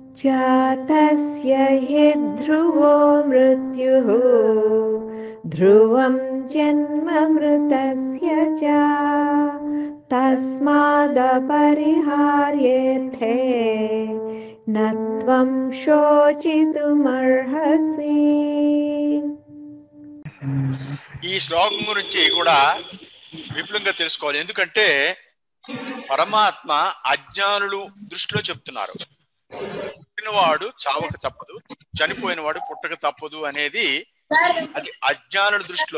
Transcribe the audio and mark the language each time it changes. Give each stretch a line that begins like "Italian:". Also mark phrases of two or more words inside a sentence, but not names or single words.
Sanskrit: जातस्य हि ध्रुवो मृत्युः ध्रुवं जन्म मृतस्य च तस्मादपरिहार्येथे न त्वं शोचितुमर्हसि.
Telugu: ఈ శ్లోకం గురించి కూడా విపులంగా తెలుసుకోవాలి. ఎందుకంటే పరమాత్మ అజ్ఞానులు దృష్టిలో చెప్తున్నారు. పుట్టినవాడు చావక తప్పదు, చనిపోయినవాడు పుట్టక తప్పదు అనేది అది అజ్ఞానుల దృష్టిలో.